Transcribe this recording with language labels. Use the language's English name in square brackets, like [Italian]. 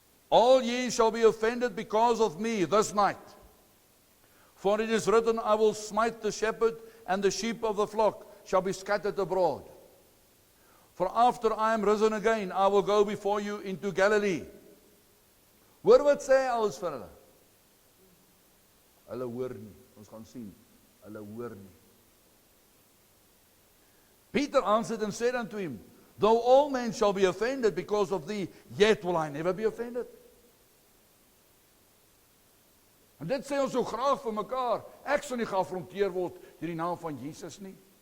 [English] All ye shall be offended because of me this night. For it is written, I will smite the shepherd, and the sheep of the flock shall be scattered abroad. For after I am risen again, I will go before you into Galilee. [Afrikaans] Hoor wat sê hy alles vir hulle? Hulle hoor nie, ons gaan sien, hulle hoor nie. [English] Peter answered and said unto him, though all men shall be offended because of thee, yet will I never be offended. [Afrikaans] En dit sê ons so graag vir mekaar, ek sal nie geafronteer word deur die naam van Jesus nie.